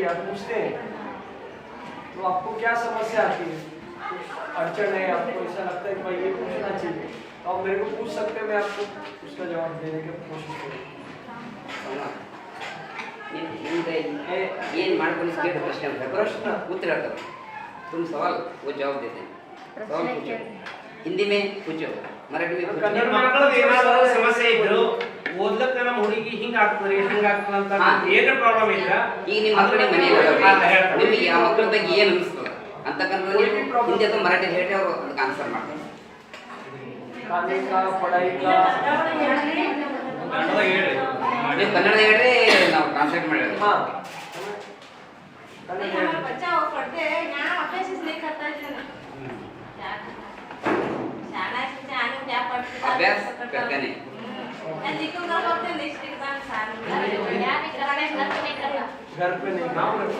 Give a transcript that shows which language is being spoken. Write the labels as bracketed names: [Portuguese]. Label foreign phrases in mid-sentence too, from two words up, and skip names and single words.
[Hindi] आप पूछते हैं तो आपको क्या समस्या आती है, अड़चन है, आपको ऐसा लगता है कि भाई ये पूछना चाहिए, तो आप मेरे को पूछ सकते हैं, मैं आपको उसका जवाब देने की कोशिश करूँगा। प्रश्न उत्तर तुम सवाल वो जवाब देते हैं. सवाल पूछो, हिंदी में पूछो, मराठी में पूछो. [Kannada] ಕನ್ನಡ ಮಕ್ಕಳದ್ದು ಏನಾದರೂ ಸಮಸ್ಯೆ ಇದ್ರು ಓದ್ಲಕ್ಕ ನಮ್ಮ ಹುಡುಗಿ ಹಿಂಗಾಗ್ತದೆ ಹಂಗಾಗ್ತದೆ ಅಂತ ಏನು ಪ್ರಾಬ್ಲಮ್ ಇಲ್ಲ. ಈಗ ನಿಮ್ಮ ಮಕ್ಕಳ ಮನೆಯಲ್ಲಿ ನಿಮಗೆ ಆ ಮಕ್ಕಳ ಬಗ್ಗೆ ಏನು ಅನಿಸ್ತದೆ ಅಂತಕ್ಕಂಥದ್ದು ಹಿಂದಿ ಅಥವಾ ಮರಾಠಿ ಹೇಳಿ ಅವರು ಅದಕ್ಕೆ ಆನ್ಸರ್ ಮಾಡ್ತಾರೆ. ನೀವು ಕನ್ನಡ ಹೇಳ್ರಿ, ನಾವು ಟ್ರಾನ್ಸ್ಲೇಟ್ ಮಾಡಿ. [Hindi] अभ्यास करते नहीं। घर पे नहीं काम करता।